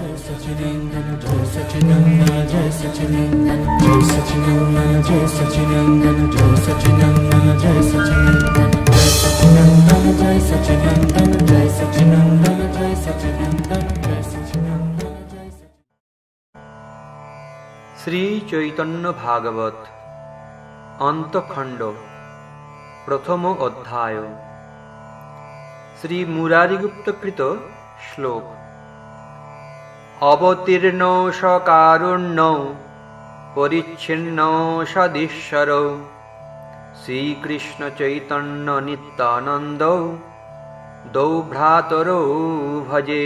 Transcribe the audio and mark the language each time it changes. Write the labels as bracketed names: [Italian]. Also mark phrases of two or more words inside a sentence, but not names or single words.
[Sanskrit] सच्चिदानंद जय सच्चिदानंद जय सच्चिदानंद जय सच्चिदानंद जय सच्चिदानंद जय सच्चिदानंद जय सच्चिदानंद जय सच्चिदानंद जय सच्चिदानंद जय सच्चिदानंद जय सच्चिदानंद जय सच्चिदानंद जय [Bangla] শ্রী চৈতন্য ভাগবত অন্তখণ্ড প্রথম অধ্যায়। শ্রী মুরারিগুপ্তকৃত শ্লোক। [Sanskrit] অবতীর্ণ সকারুণ্য পরিচ্ছিন্ন সদীশ্বর শ্রীকৃষ্ণ চৈতন্য নিত্যানন্দ দৌ ভ্রাতরৌ ভজে।